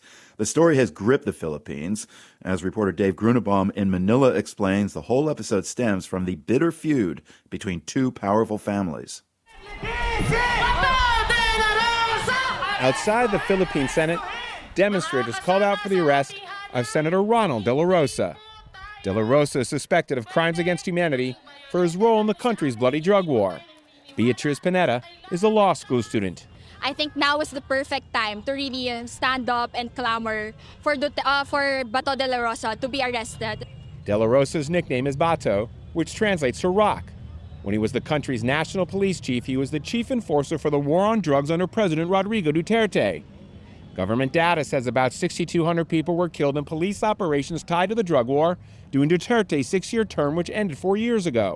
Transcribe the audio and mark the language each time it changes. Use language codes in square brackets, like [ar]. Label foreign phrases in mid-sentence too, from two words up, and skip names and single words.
[en] The story has gripped the Philippines. As reporter Dave Grunebaum in Manila explains, the whole episode stems from the bitter feud between two powerful families. Outside the Philippine Senate, demonstrators called out for the arrest of Senator Ronald de la Rosa. De la Rosa is suspected of crimes against humanity for his role in the country's bloody drug war. Beatriz Pineda is a law school student. I think now is the perfect time to really stand up and clamor for Bato de la Rosa to be arrested. De la Rosa's nickname is Bato, which translates to rock. When he was the country's national police chief, he was the chief enforcer for the war on drugs under President Rodrigo Duterte. Government data says about 6,200 people were killed in police operations tied to the drug war during Duterte's 6-year term, which ended 4 years ago.